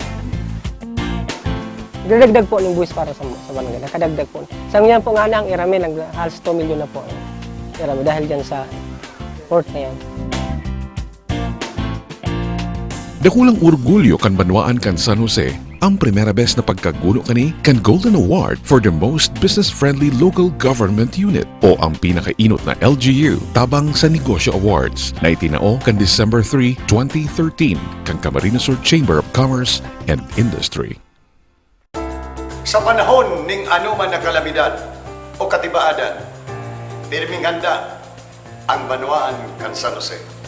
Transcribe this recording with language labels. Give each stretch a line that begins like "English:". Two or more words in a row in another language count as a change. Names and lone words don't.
Filipino: Dadagdag po ng buwis para sa barangay, nakadagdag po. Sa ngayon po nga na ang irami, halos 2 million na po ang irami dahil dyan sa port na yan.
Bikol: Dakulang orgulyo kan Banwaan kan San Jose ang primera bes na pagkaguno kani kan Golden Award for the Most Business-Friendly Local Government Unit o ang pinakainot na LGU tabang sa Negosyo Awards na itinao kan December 3, 2013 kan Camarines Sur Chamber of Commerce and Industry. Sa panahon ning anuman na kalamidad o katibaadan, pirming handa ang Banwaan kan San Jose.